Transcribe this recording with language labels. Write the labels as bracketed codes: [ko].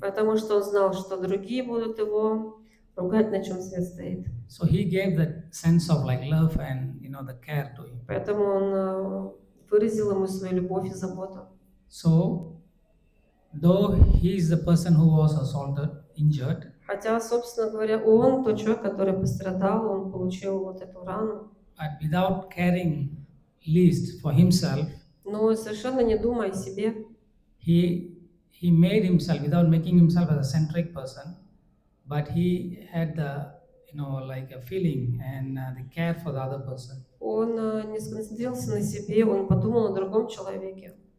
[ru] Потому что он знал, что другие будут его ругать, на чем свет стоит. [en] So he gave that sense of like love and the care to him. [ru] Поэтому он выразил ему свою любовь и заботу. [en] So though he is the person who was assaulted, injured, [ru] Хотя, собственно говоря, он тот человек, который пострадал, он получил вот эту рану. [en] but without caring least for himself, [ru] Но совершенно не думая о себе, [en] he made himself without making himself as a centric person, but he had the like a feeling and the care for the other person. [ru] он не сконцентрировался на себе, он подумал о другом человеке.